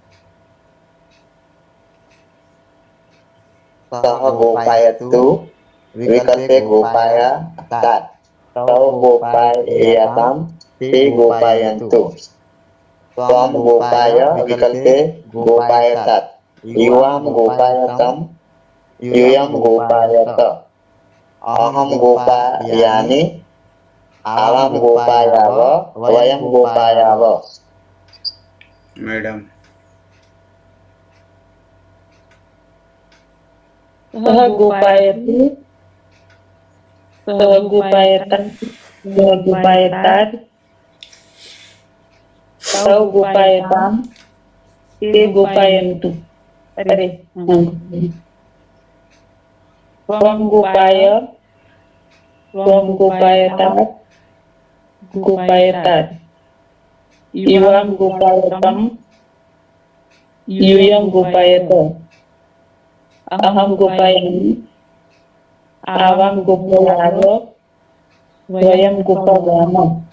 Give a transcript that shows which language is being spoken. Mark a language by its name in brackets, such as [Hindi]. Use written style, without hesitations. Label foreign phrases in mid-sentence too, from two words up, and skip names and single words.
[Sanskrit] સહ ગોપાયતુ વિકલ્પે ગોપાયતાત તૌ ગોપાયતામ તે ગોપાયन्तु ત્વં ગોપાય વિકલ્પે ગોપાયતાત યુવાં ગોપાયતમ યુયં ગોપાયત અહં ગોપાયાનિ આવાં ગોપાયાવ વયં ગોપાયાવ. [Gujarati] મેડમ [Sanskrit] સહ ગોપાયતુ સહ ગોપાયતા સહ ગોપાયતાત तौ गोपायताम ते गोपायन्तु अरे त्वं गोपायतात गोपायतात इवां गोपायतम यूयं गोपायत अहं गोपायामि आवां गोपायाव वयं गोपायामः